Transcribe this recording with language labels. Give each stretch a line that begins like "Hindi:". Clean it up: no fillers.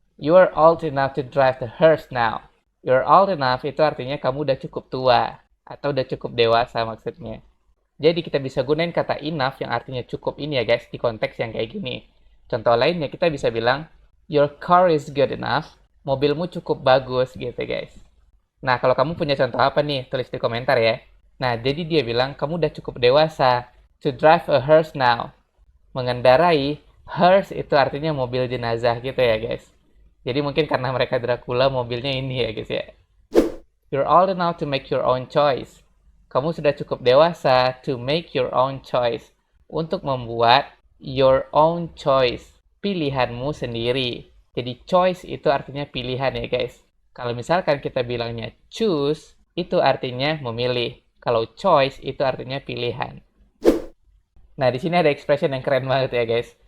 English: You're old enough to drive the hearse now. You're old enough
Indonesian: itu artinya kamu udah cukup tua. Atau udah cukup dewasa maksudnya. Jadi kita bisa gunain kata enough yang artinya cukup ini ya guys, di konteks yang kayak gini. Contoh lainnya kita bisa bilang,
English: your car is good enough.
Indonesian: Mobilmu cukup bagus gitu guys. Nah, kalau kamu punya contoh apa nih, tulis di komentar ya. Nah, jadi dia bilang kamu udah cukup dewasa
English: to drive a hearse now.
Indonesian: Mengendarai hearse itu artinya mobil jenazah gitu ya guys. Jadi mungkin karena mereka Dracula mobilnya ini ya guys ya.
English: You're old enough to make your own choice.
Indonesian: Kamu sudah cukup dewasa
English: to make your own choice.
Indonesian: Untuk membuat
English: your own choice.
Indonesian: Pilihanmu sendiri. Jadi choice itu artinya pilihan ya guys. Kalau misalkan kita bilangnya choose, itu artinya memilih. Kalau choice itu artinya pilihan. Nah, di sini ada expression yang keren banget ya guys.